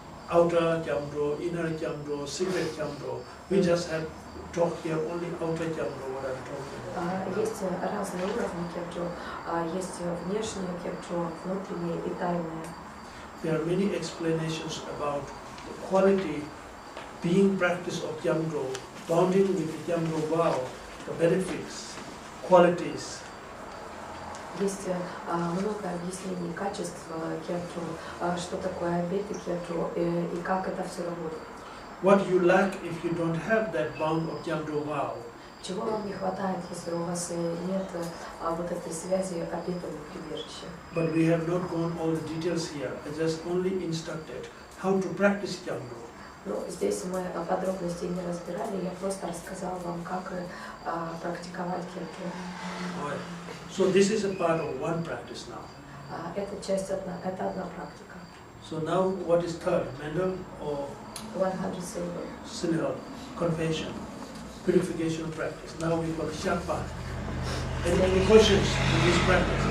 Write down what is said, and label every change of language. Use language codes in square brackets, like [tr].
[en] Outer Nyondro, inner Nyondro, secret Nyondro. We just have talked here only outer Nyondro, what I'm talking about. [ru] Есть разные уровни Nyondro, есть внешнее Nyondro, внутреннее и тайное. [en] There are many explanations about the quality being practice of Nyondro, bounding with the Nyondro vow, the benefits, qualities. [ru] Есть много объяснений качеств Nyondro, что такое обеты Nyondro и как это все работает. [en] What you lack if you don't have that bound of Nyondro vow? [ru] Чего вам не хватает, если у вас нет вот этой связи обетов и прибежища? [en] But we have not gone all the details here. I just only instructed how to practice Nyondro. [ru] Ну, здесь мы подробностей не разбирали, я просто рассказала вам, как практиковать Nyondro. [en] So this is a part of one practice now. [ru] Это часть это одна практика. [en] So now what is third? Mendel or 100 syllable, confession, purification practice. Now we got Shapa. Any questions in this practice?